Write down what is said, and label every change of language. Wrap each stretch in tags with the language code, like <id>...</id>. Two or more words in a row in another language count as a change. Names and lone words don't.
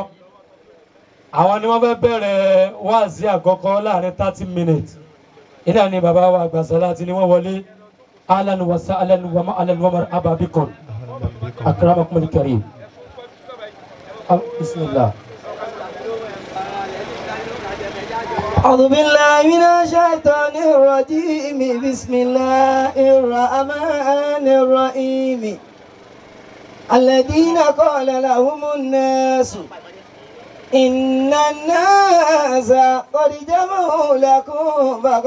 <yo>Àwọn ni wọ́n fẹ́ bẹ̀rẹ̀ wáàsí àkọ́kọ́ láàrin 30 minutes. Ina ni bàbá wa àgbà Salati ni wọ́n wọlé.</yo> <ar>أهلا وسهلا ومعا ومرحبا بكم. أكرمكم الكريم. بسم الله. أعوذ بالله من الشيطان الرجيم بسم الله الرحمن الرحيم الذين قال لهم الناس إن الناس قد جمعوا لكم</ar>